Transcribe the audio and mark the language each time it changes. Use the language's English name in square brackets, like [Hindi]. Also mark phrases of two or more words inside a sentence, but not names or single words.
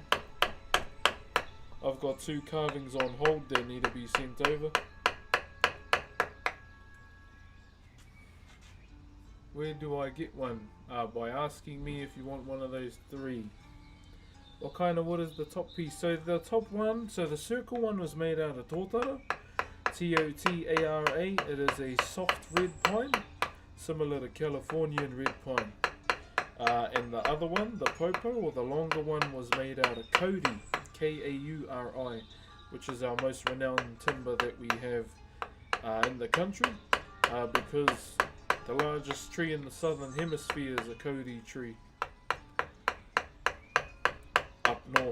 [English] I've got 2 carvings on hold that need to be sent over. Where do I get one? By asking me if you want one of those 3. What kind of wood is the top piece? So the top one, so the circle one was made out of tōtara. T-O-T-A-R-A. It is a soft red pine, similar to Californian red pine. And the other one, the popo, or the longer one, was made out of kauri, K-A-U-R-I, which is our most renowned timber that we have in the country, because the largest tree in the southern hemisphere is a kauri tree up north.